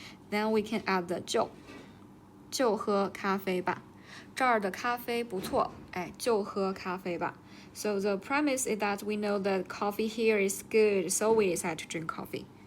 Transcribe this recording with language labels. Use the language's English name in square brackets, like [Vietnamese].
[English] Then we can add the [Chinese] 就喝咖啡吧。这儿的咖啡不错，就喝咖啡吧。 [English] So the premise is that we know that coffee here is good, so we decide to drink coffee.